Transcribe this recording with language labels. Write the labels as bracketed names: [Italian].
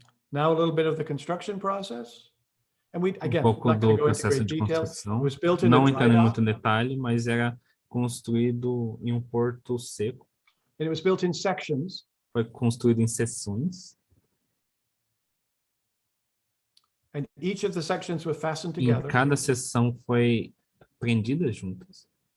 [English] Now a little bit of the construction process. And we, again, [Portuguese] pouco do processo de construção, não entrando em muito detalhe, mas era construído em um porto seco. [English] And it was built in sections. [Portuguese] Foi construído em seções. [English] And each of the sections were fastened together. [Portuguese] E cada seção foi prendida juntas.